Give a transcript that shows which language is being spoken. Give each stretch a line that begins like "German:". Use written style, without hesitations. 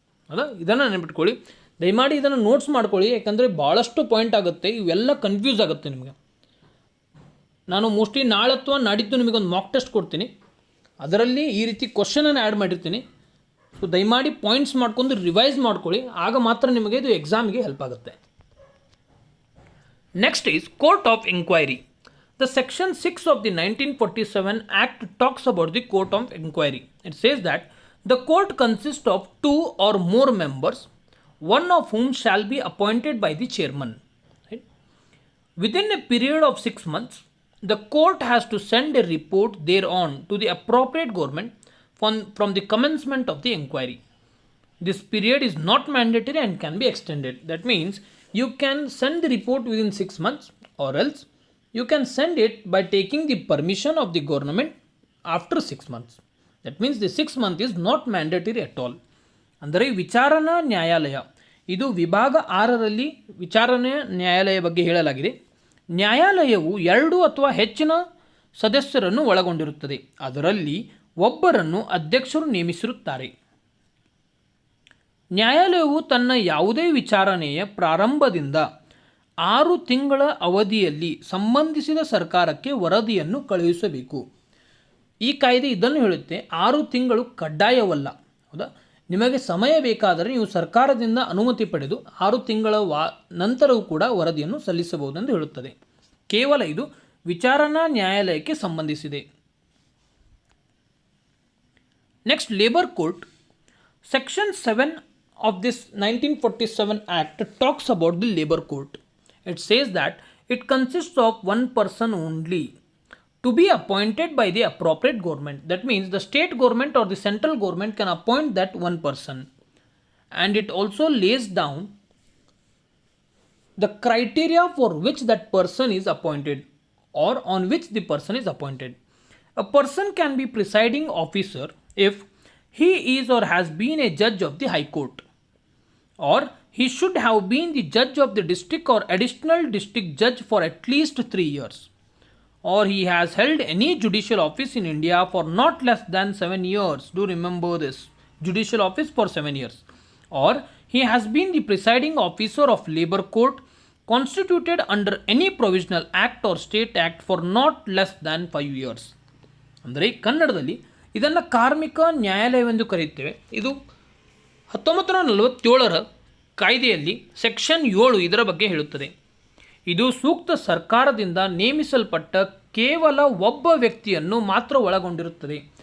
Kannada: ಅಲ್ಲ, ಇದನ್ನು ನೆನಪಿಟ್ಕೊಳ್ಳಿ, ದಯಮಾಡಿ ಇದನ್ನು ನೋಟ್ಸ್ ಮಾಡ್ಕೊಳ್ಳಿ, ಯಾಕಂದರೆ ಭಾಳಷ್ಟು ಪಾಯಿಂಟ್ ಆಗುತ್ತೆ, ಇವೆಲ್ಲ ಕನ್ಫ್ಯೂಸ್ ಆಗುತ್ತೆ ನಿಮಗೆ. ನಾನು ಮೋಸ್ಟ್ಲಿ ನಾಳೆ ಅಥವಾ ನಾಡಿದ್ದು ನಿಮಗೊಂದು ಮಾಕ್ ಟೆಸ್ಟ್ ಕೊಡ್ತೀನಿ, ಅದರಲ್ಲಿ ಈ ರೀತಿ ಕ್ವಶನನ್ನು ಆ್ಯಡ್ ಮಾಡಿರ್ತೀನಿ. ಸೊ ದಯಮಾಡಿ ಪಾಯಿಂಟ್ಸ್ ಮಾಡ್ಕೊಂಡು ರಿವೈಸ್ ಮಾಡ್ಕೊಳ್ಳಿ, ಆಗ ಮಾತ್ರ ನಿಮಗೆ ಇದು ಎಕ್ಸಾಮಿಗೆ ಹೆಲ್ಪ್ ಆಗುತ್ತೆ.
English: Next is court of inquiry. The section 6 of the 1947 Act talks about the court of inquiry. It says that the court consists of 2 or more members, one of whom shall be appointed by the chairman. Right? Within a period of 6 months, the court has to send a report thereon to the appropriate government from the commencement of the inquiry. This period is not mandatory and can be extended. That means you can send the report within 6 months, or else you can send it by taking the permission of the government after 6 months. That means the 6 months is not mandatory at all.
Kannada: ಅಂದರೆ ವಿಚಾರಣಾ ನ್ಯಾಯಾಲಯ, ಇದು ವಿಭಾಗ 6ರಲ್ಲಿ ವಿಚಾರಣೆ ನ್ಯಾಯಾಲಯ ಬಗ್ಗೆ ಹೇಳಲಾಗಿದೆ. ನ್ಯಾಯಾಲಯವು 2 ಅಥವಾ ಹೆಚ್ಚಿನ ಸದಸ್ಯರನ್ನು ಒಳಗೊಂಡಿರುತ್ತದೆ. ಅದರಲ್ಲಿ ಒಬ್ಬರನ್ನು ಅಧ್ಯಕ್ಷರು ನೇಮಿಸಿರುತ್ತಾರೆ. ನ್ಯಾಯಾಲಯವು ತನ್ನ ಯಾವುದೇ ವಿಚಾರಣೆಯ ಪ್ರಾರಂಭದಿಂದ 6 ತಿಂಗಳ ಅವಧಿಯಲ್ಲಿ ಸಂಬಂಧಿಸಿದ ಸರ್ಕಾರಕ್ಕೆ ವರದಿಯನ್ನು ಕಳುಹಿಸಬೇಕು. ಈ ಕಾಯ್ದೆ ಇದನ್ನು ಹೇಳುತ್ತೆ, 6 ತಿಂಗಳು ಕಡ್ಡಾಯವಲ್ಲ, ಹೌದಾ, ನಿಮಗೆ ಸಮಯ ಬೇಕಾದರೆ ನೀವು ಸರ್ಕಾರದಿಂದ ಅನುಮತಿ ಪಡೆದು 6 ತಿಂಗಳ ನಂತರವೂ ಕೂಡ ವರದಿಯನ್ನು ಸಲ್ಲಿಸಬಹುದೆಂದು ಹೇಳುತ್ತದೆ. ಕೇವಲ ಇದು ವಿಚಾರಣಾ ನ್ಯಾಯಾಲಯಕ್ಕೆ ಸಂಬಂಧಿಸಿದೆ.
English: Next, labour court. Section 7 of this 1947 Act talks about the labor court. It says that it consists of one person only to be appointed by the appropriate government. That means the state government or the central government can appoint that one person. And it also lays down the criteria for which that person is appointed or on which the person is appointed. A person can be presiding officer if he is or has been a judge of the High Court, or he should have been the judge of the district or additional district judge for at least 3 years, or he has held any judicial office in India for not less than 7 years. Do remember this, judicial office for 7 years. Or he has been the presiding officer of labor court constituted under any provisional act or state act for not less than 5 years.
Kannada: ಅಂದರೆ ಕನ್ನಡದಲ್ಲಿ ಇದನ್ನು ಕಾರ್ಮಿಕ ನ್ಯಾಯಾಲಯವೆಂದು ಕರೆಯುತ್ತೇವೆ. ಇದು 1947ರ ಕಾಯ್ದೆಯಲ್ಲಿ section 7 ಇದರ ಬಗ್ಗೆ ಹೇಳುತ್ತದೆ. ಇದು ಸೂಕ್ತ ಸರ್ಕಾರದಿಂದ ನೇಮಿಸಲ್ಪಟ್ಟ ಕೇವಲ ಒಬ್ಬ ವ್ಯಕ್ತಿಯನ್ನು ಮಾತ್ರ ಒಳಗೊಂಡಿರುತ್ತದೆ.